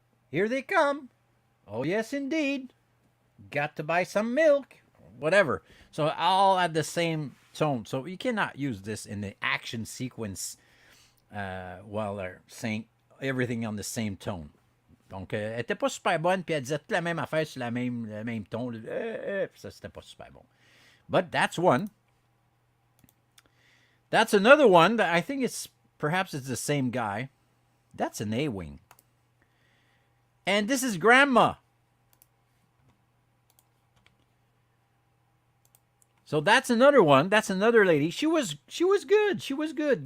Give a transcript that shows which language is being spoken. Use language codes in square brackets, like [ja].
[en] Here they come. Oh, yes, indeed. Got to buy some milk. Whatever. So all at the same tone. So you cannot use this in the action sequence while they're saying everything on the same tone. [fr] Donc, elle était pas super bonne, puis elle disait toute la même affaire sur le même ton. Ça, c'était pas super bon. [en] But that's one. That's another one that I think perhaps it's the same guy. That's an A-wing. And this is Grandma. So that's another one. That's another lady. She was good. She was good.